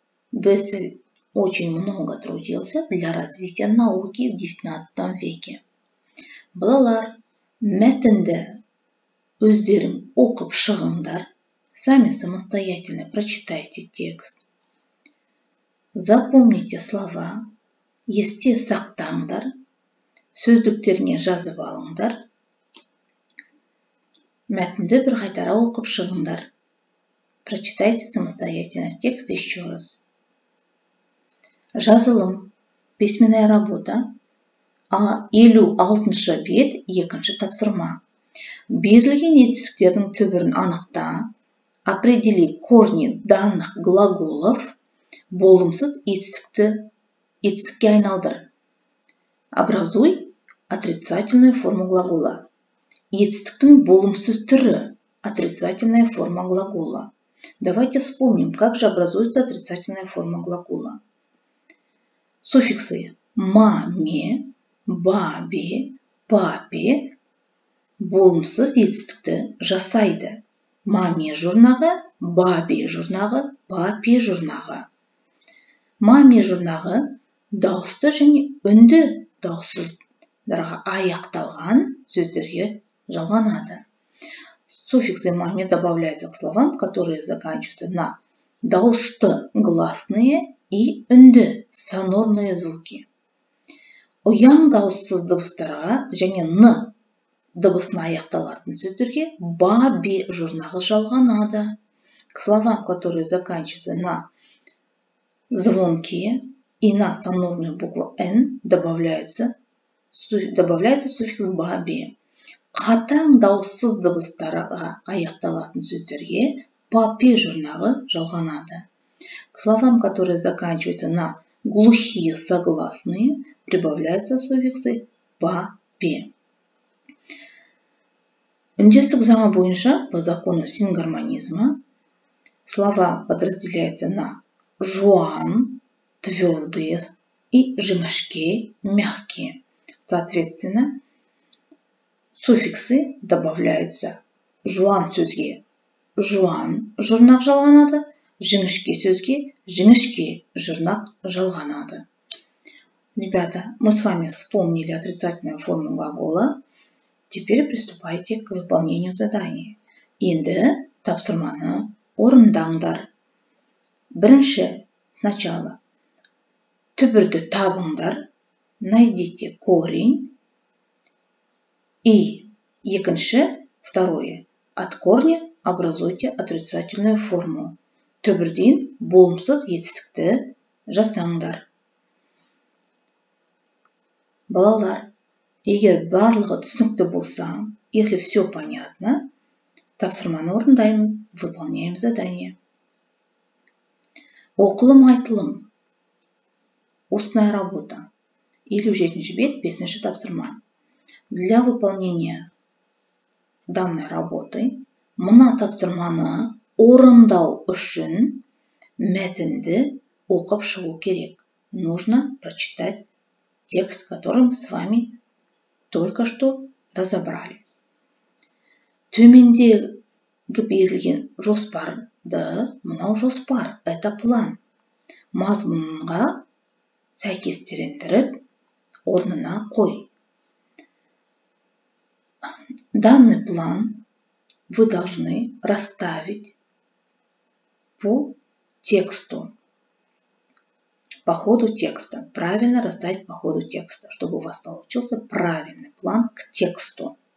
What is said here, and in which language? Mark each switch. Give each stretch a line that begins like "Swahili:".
Russian: Бессель очень много трудился для развития науки в 19 веке.
Kazakh: Балалар, мәтінді өздерің оқып шығыңдар.
Russian: Сами самостоятельно прочитайте текст. Запомните слова,
Kazakh: есте сақтаңдар, сөздіктеріне жазып алыңдар. Мәтінді бір қайтара оқып шығыңдар.
Russian: Прочитайте самостоятельно текст еще раз.
Kazakh: Жазылым.
Russian: Письменная работа.
Kazakh: 56 бет, екінші тапсырма. Берілген етістіктердің түбірін анықта.
Russian: Определи корни данных глаголов.
Kazakh: Болымсыз етістікке айналдыр.
Russian: Образуй отрицательную форму глагола.
Kazakh: Етістіктің болымсыз түрі.
Russian: Отрицательная форма глагола. Давайте вспомним, как же образуется отрицательная форма глагола.
Kazakh: Суффиксы маме, бабе, папе болымсыз етістікті жасайды. Маме жұрнағы, бабе жұрнағы, папе жұрнағы. Маме жұрнағы дауысты және үнді дауыссыздарға аяқталған сөздерге жалғанады.
Russian: Суффиксы маме добавляются к словам, которые заканчиваются на дауысты гласные и үнді сонорные звуки.
Kazakh: Ұяң дауыссыз дыбыстарға және н дыбысына аяқталатын сөздерге бабе жұрнағы жалғанады.
Russian: К словам, которые заканчиваются на звонкие и на сонорную букву н добавляется суффикс бабе.
Kazakh: Қатаң дауыссыз дыбыстарға аяқталатын сөздерге папе жұрнағы жалғанады.
Russian: К словам, которые заканчиваются на глухие согласные, прибавляются суффиксы папе.
Kazakh: Үндестік заңы бойынша,
Russian: по закону сингармонизма, слова подразделяются на жуан, твердые, и жіңішке, мягкие. Соответственно, суффиксы добавляются.
Kazakh: Жуан сөзге жуан жұрнақ жалғанады, жіңішке сөзге жіңішке жұрнақ жалғанады.
Russian: Ребята, мы с вами вспомнили отрицательную форму глагола. Теперь приступайте к выполнению задания.
Kazakh: Енді тапсырманы орындаңдар. Бірінші, сначала түбірді табыңдар,
Russian: найдите корень. И екінші, второе, от корня образуйте отрицательную форму.
Kazakh: Түбірден болымсыз етістікті жасаңдар. Балалар, егер барлығы түсінікті болса,
Russian: если все понятно,
Kazakh: тапсырманы орындаймыз,
Russian: выполняем задание.
Kazakh: Оқылым айтылым.
Russian: Устная работа.
Kazakh: 57 бет, 5 тапсырма.
Russian: Для выполнения данной работы
Kazakh: мына тапсырманы орындау үшін мәтінді оқып шығу керек.
Russian: Нужно прочитать текст, который мы с вами только что разобрали.
Kazakh: Төмендегі берілген жоспарды, мынау жоспар,
Russian: это план.
Kazakh: Мазмұнға сәйкестендіріп, орнына қой.
Russian: Данный план вы должны расставить по тексту, по ходу текста. Правильно расставить по ходу текста, чтобы у вас получился правильный план к тексту.